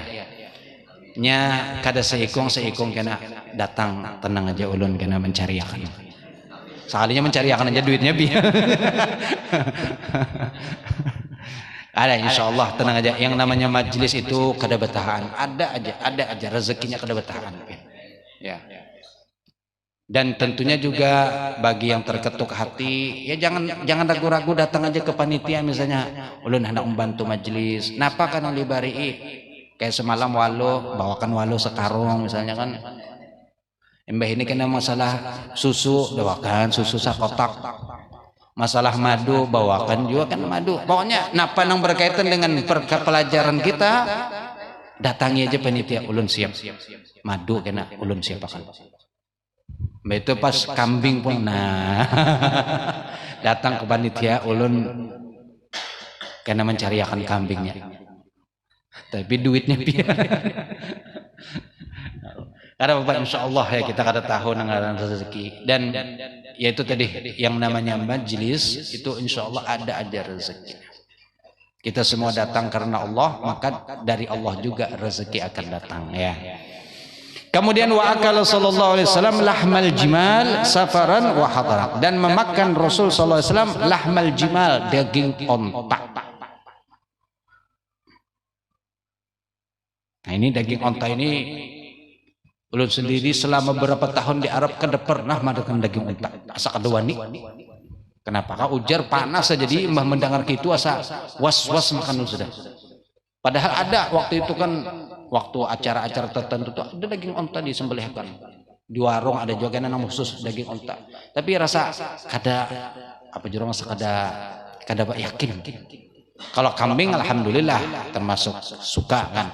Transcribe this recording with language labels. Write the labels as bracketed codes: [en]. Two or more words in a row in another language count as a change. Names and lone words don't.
[bjn] Nya kada seikung kena datang tenang aja ulun kena mencariakan. Sekalinya mencariakan aja duitnya biar. Ada insyaallah tenang aja. Yang namanya majelis itu kada betahan. Ada aja rezekinya kada betahan. Ya. [id] Dan tentunya juga bagi yang terketuk hati, ya jangan ragu-ragu datang aja ke panitia misalnya. [bjn] Ulun hendak membantu majelis. Napa kan libari? Kayak semalam bawakan walu sekarung misalnya kan. Mbah ini kena masalah susu, bawakan susu sakotak. Masalah madu, bawakan juga kan madu. Pokoknya napa yang berkaitan dengan pelajaran kita, datangi aja panitia, ulun siap. Madu kena ulun siap akan. Mbah itu pas kambing pun datang ke panitia ulun kena mencariakan kambingnya. [id] Tapi duitnya biar. Karena Bapak [ar] insya Allah [id] ya kita kada tahu nanggaran rezeki dan yaitu tadi yang namanya majelis itu [ar] insya Allah [id] ada aja rezeki. Kita semua datang karena Allah maka dari Allah juga rezeki akan datang ya. [ar] Kemudian وأكل صلى الله عليه وسلم لحم الجمل سفرا وحضرا [id] dan memakan Rasul [ar] صلى الله عليه وسلم لحم الجمل [id] daging onta. [bjn] Nah ini daging onta ini ulun sendiri selama beberapa tahun di Arab kada pernah makan daging onta asa kada wani. Kenapa? Kau ujar panas saja jadi mbah mendengar gitu asa was-was makan sudah. [id] Padahal ada waktu itu kan waktu acara-acara tertentu tuh ada daging onta disembelihkan. [bjn] Di warung ada juga yang khusus daging onta. Tapi rasa kada apa jurang rasa kada yakin. [id] Kalau kambing alhamdulillah termasuk suka kan.